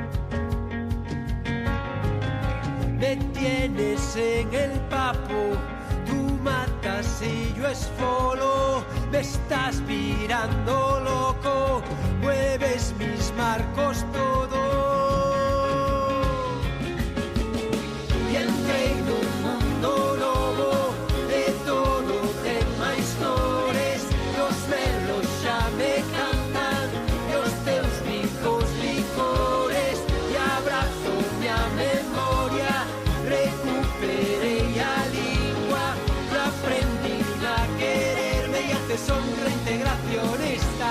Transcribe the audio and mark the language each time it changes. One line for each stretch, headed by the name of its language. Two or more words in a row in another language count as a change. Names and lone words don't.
Spanish: me tienes en el papo, tú matas y yo esfolo, me estás mirando loco, mueves mis marcos todo. Y entré en un mundo
Galician: novo, de todo ten máis cores, los merlos xa me cantan, e os teus ricos licores, e abrazo a memoria, recuperei a lingua, e aprendí a quererme, e hace son reintegracionista.